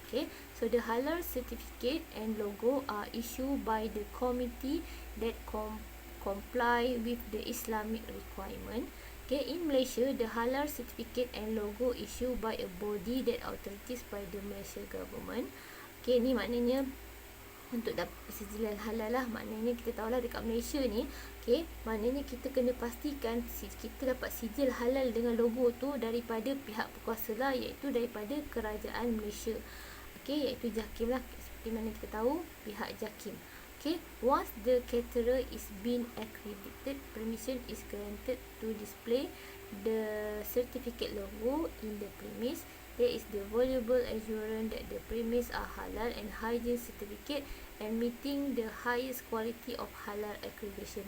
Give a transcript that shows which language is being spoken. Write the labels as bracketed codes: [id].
[en] Okay, so the halal certificate and logo are issued by the committee that comply with the Islamic requirement. Okay, in Malaysia, the halal certificate and logo issued by a body that authorities by the Malaysia government. [ms] Okay, ni maknanya untuk dapat pensijilan halal lah. Maknanya kita tahulah dekat Malaysia ni, okay, maknanya kita kena pastikan kita dapat sijil halal dengan logo tu daripada pihak berkuasa lah, iaitu daripada kerajaan Malaysia. Okay, iaitu JAKIM lah, seperti mana kita tahu pihak JAKIM. [en] Okay, once the caterer is been accredited, permission is granted to display the certificate logo in the premise. There is the valuable assurance that the premise are halal and hygiene certificate and meeting the highest quality of halal accreditation.